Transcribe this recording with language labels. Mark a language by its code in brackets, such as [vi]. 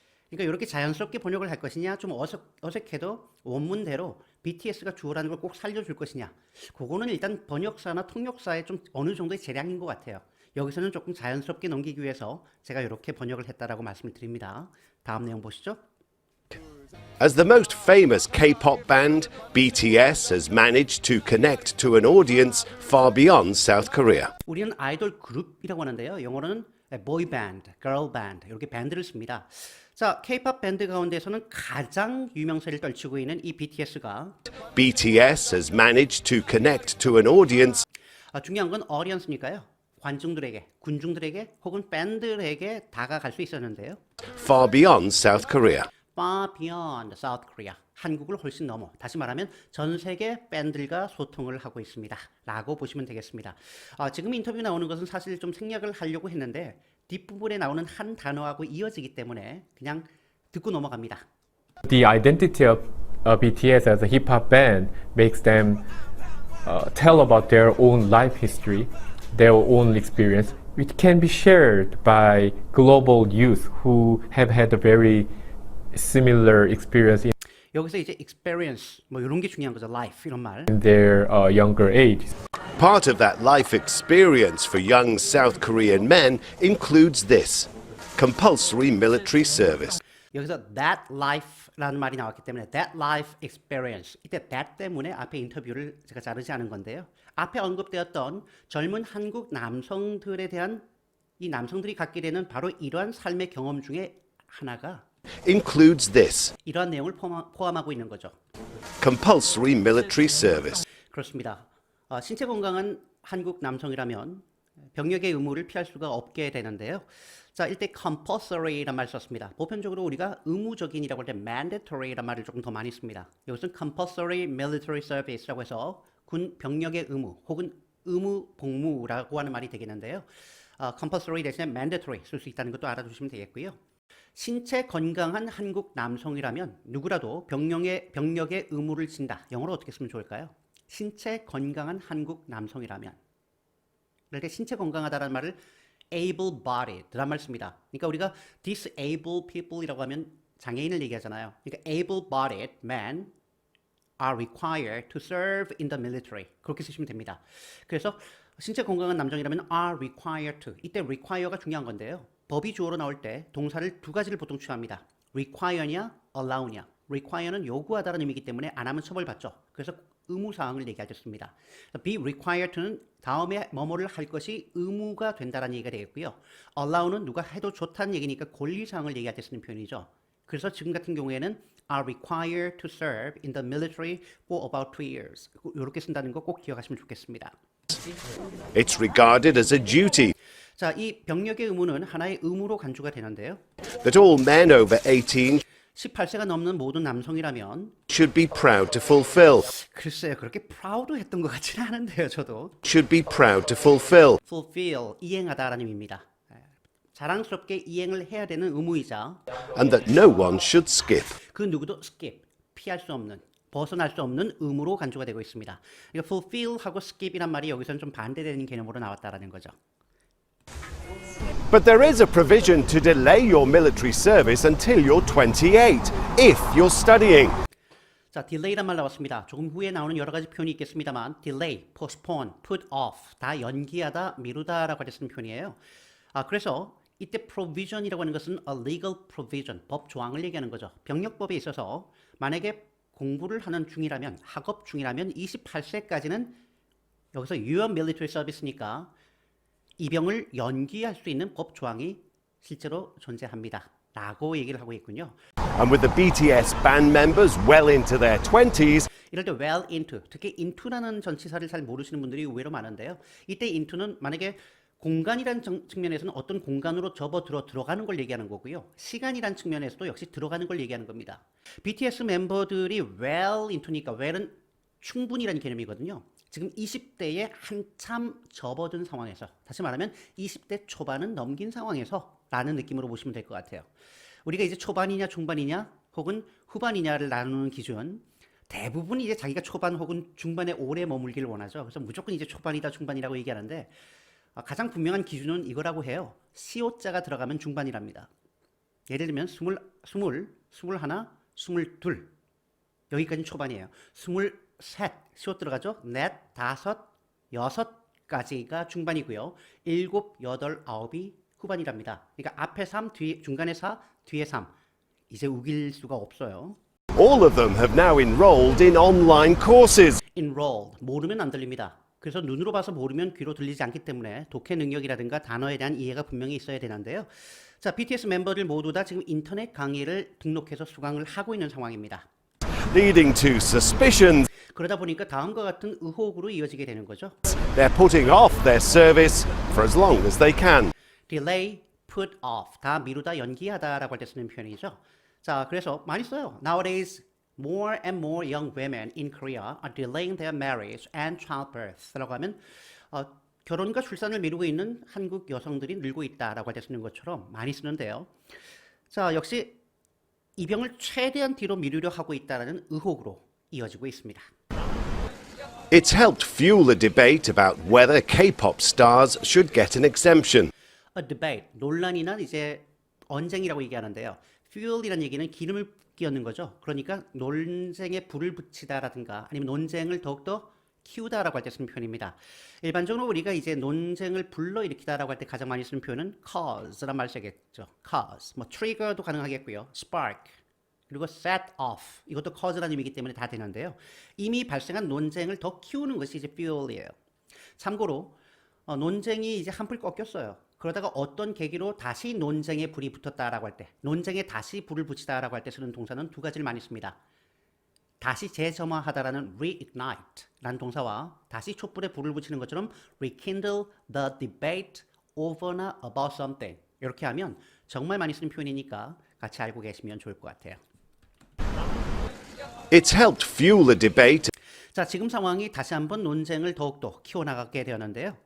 [ko] 그러니까 이렇게 자연스럽게 번역을 할 것이냐, 좀 어색해도 원문대로 BTS가 주어라는 걸 꼭 살려줄 것이냐, 그거는 일단 번역사나 통역사의 좀 어느 정도의 재량인 것 같아요. 여기서는 조금 자연스럽게 넘기기 위해서 제가 이렇게 번역을 했다라고 말씀을 드립니다. 다음 내용 보시죠. [en] As the most famous K-pop band, BTS has managed to connect to an audience far beyond South Korea. [ko] 우리는 아이돌 그룹이라고 하는데요. 영어로는 boy band, girl band 이렇게 밴드를 씁니다. 자, K-pop 밴드 가운데서는 가장 유명세를 떨치고 있는 이 BTS가 [en] BTS has managed to connect to an audience [ko] 중요한 건 audience니까요. 관중들에게, 군중들에게 혹은 팬들에게 다가갈 수 있었는데요. [en] far beyond South Korea. Far beyond South Korea. [ko] 한국을 훨씬 넘어. 다시 말하면 전 세계 팬들과 소통을 하고 있습니다. 라고 보시면 되겠습니다. 지금 인터뷰 나오는 것은 사실 좀 생략을 하려고 했는데 뒷부분에 나오는 한 단어하고 이어지기 때문에 그냥 듣고 넘어갑니다. [en] The identity of BTS as a hip-hop band makes them tell about their own life history, their own experience, which can be shared by global youth who have had a very similar experience [ko] 여기서 이제 experience 뭐 이런 게 중요한 거죠. life 이런 말. [en] in their younger age. Part of that life experience for young South Korean men includes this: compulsory military service. [ko] 여기서 that life라는 말이 나왔기 때문에 that life experience 이때 that 때문에 앞에 인터뷰를 제가 자르지 않은 건데요. 앞에 언급되었던 젊은 한국 남성들에 대한 이 남성들이 갖게 되는 바로 이러한 삶의 경험 중에 하나가 [en] Includes this: [ko] 이러한 내용을 포함하고 있는 거죠. [en] compulsory military service. [ko] 그렇습니다. 신체 건강한 한국 남성이라면 병역의 의무를 피할 수가 없게 되는데요. 자, 이때 compulsory란 말을 썼습니다. 보편적으로 우리가 의무적인이라고 할 때 mandatory란 말을 조금 더 많이 씁니다. 이것은 compulsory military service라고 해서 군 병역의 의무 혹은 의무 복무라고 하는 말이 되겠는데요. compulsory 대신에 mandatory 쓸 수 있다는 것도 알아두시면 되겠고요. 신체 건강한 한국 남성이라면 누구라도 병력의 의무를 진다. 영어로 어떻게 쓰면 좋을까요? 신체 건강한 한국 남성이라면. 그럴 때 신체 건강하다라는 말을 able-bodied라는 말 씁니다. 그러니까 우리가 disabled people이라고 하면 장애인을 얘기하잖아요. 그러니까 [en] able-bodied men are required to serve in the military. [ko] 그렇게 쓰시면 됩니다. 그래서 신체 건강한 남성이라면 [en] are required to. [ko] 이때 require가 중요한 건데요. 법이 주어로 나올 때 동사를 두 가지를 보통 취합니다. require냐, allow냐. require는 요구하다라는 의미이기 때문에 안 하면 처벌받죠. 그래서 의무사항을 얘기할 때 씁니다. be required to는 다음에 뭐뭐를 할 것이 의무가 된다라는 얘기가 되겠고요. allow는 누가 해도 좋다는 얘기니까 권리사항을 얘기할 때 쓰는 표현이죠. 그래서 지금 같은 경우에는 [en] are required to serve in the military for about 2 years. [ko] 이렇게 쓴다는 거 꼭 기억하시면 좋겠습니다. [en] It's regarded as a duty [ko] 자, 이 병력의 의무는 하나의 의무로 간주가 되는데요. [en] that all men over 18 [ko] 18세가 넘는 모든 남성이라면 [en] should be proud to fulfill. [ko] 글쎄요, 그렇게 proud 했던 것 같지는 않은데요, 저도. [en] Should be proud to fulfill. [ko] fulfill, 이행하다라는 의미입니다. 자랑스럽게 이행을 해야 되는 의무이자 [en] And that no one should skip. [ko] 그 누구도 skip, 피할 수 없는, 벗어날 수 없는 의무로 간주가 되고 있습니다. 그러니까 fulfill하고 skip이란 말이 여기서는 좀 반대되는 개념으로 나왔다라는 거죠. [en] But there is a provision to delay your military service until you're 28, if you're studying. [ko] 자, delay란 말 나왔습니다. 조금 후에 나오는 여러 가지 표현이 있겠습니다만 delay, postpone, put off 다 연기하다, 미루다라고 할 때 쓰는 표현이에요. 그래서 이때 provision이라고 하는 것은 a legal provision, 법 조항을 얘기하는 거죠. 병력법에 있어서 만약에 공부를 하는 중이라면, 학업 중이라면 28세까지는 여기서 유연 military service니까 입영을 연기할 수 있는 법 조항이 실제로 존재합니다. 라고 얘기를 하고 있군요. [en] And with the BTS band members well into their 20s, [ko] 이럴 때 well into, 특히 into라는 전치사를 잘 모르시는 분들이 의외로 많은데요. 이때 into는 만약에 공간이라는 측면에서는 어떤 공간으로 들어가는 걸 얘기하는 거고요. 시간이라는 측면에서도 역시 들어가는 걸 얘기하는 겁니다. BTS 멤버들이 well into니까 well은 충분히라는 개념이거든요. 지금 20대에 한참 접어든 상황에서, 다시 말하면 20대 초반은 넘긴 상황에서 라는 느낌으로 보시면 될 것 같아요. 우리가 이제 초반이냐 중반이냐 혹은 후반이냐를 나누는 기준, 대부분 이제 자기가 초반 혹은 중반에 오래 머물기를 원하죠. 그래서 무조건 이제 초반이다 중반이라고 얘기하는데 가장 분명한 기준은 이거라고 해요. 시오자가 들어가면 중반이랍니다. 예를 들면 20, 21, 22 여기까지는 초반이에요. 23 시옷 들어가죠. 넷, 다섯, 여섯까지가 중반이고요. 7, 8, 9이 후반이랍니다. 그러니까 앞에 3, 중간에 4, 뒤에 3. 이제 우길 수가 없어요. [en] all of them have now enrolled in online courses. [ko] enrolled, 모르면 안 들립니다. 그래서 눈으로 봐서 모르면 귀로 들리지 않기 때문에 독해 능력이라든가 단어에 대한 이해가 분명히 있어야 되는데요. 자, BTS 멤버들 모두 다 지금 인터넷 강의를 등록해서 수강을 하고 있는 상황입니다. [en] Leading to suspicions [ko] 그러다 보니까 다음과 같은 의혹으로 이어지게 되는 거죠. [en] they're putting off their service for as long as they can. [ko] delay, put off, 다 미루다, 연기하다라고 할 때 쓰는 표현이죠. 자, 그래서 많이 써요. [en] Nowadays, more and more young women in Korea are delaying their marriage and childbirth [ko] 라고 하면 결혼과 출산을 미루고 있는 한국 여성들이 늘고 있다라고 할 때 쓰는 것처럼 많이 쓰는데요. 자, 역시 입영을 최대한 뒤로 미루려 하고 있다는 의혹으로 이어지고 있습니다. [en] It's helped fuel a debate about whether K-pop stars should get an exemption. [ko] A debate, 논란이나 이제 언쟁이라고 얘기하는데요. fuel이라는 얘기는 기름을 끼얹는 거죠. 그러니까 논쟁에 불을 붙이다라든가 아니면 논쟁을 더욱더 키우다라고 할 때 쓰는 표현입니다. 일반적으로 우리가 이제 논쟁을 불러일으키다라고 할 때 가장 많이 쓰는 표현은 cause란 말을 쓰겠죠. cause, 뭐 trigger도 가능하겠고요. spark, 그리고 set off, 이것도 cause라는 의미이기 때문에 다 되는데요. 이미 발생한 논쟁을 더 키우는 것이 이제 fuel이에요. 참고로 논쟁이 이제 한풀 꺾였어요. 그러다가 어떤 계기로 다시 논쟁에 불이 붙었다라고 할 때, 논쟁에 다시 불을 붙이다라고 할 때 쓰는 동사는 두 가지를 많이 씁니다. 다시 재점화하다라는 reignite라는 동사와 다시 촛불에 불을 붙이는 것처럼 [en] rekindle the debate over [ko] 나 about something, 이렇게 하면 정말 많이 쓰는 표현이니까 같이 알고 계시면 좋을 것 같아요. [en] It's helped fuel a debate [ko] 자, 지금 상황이 다시 한번 논쟁을 더욱더 키워나가게 되었는데요.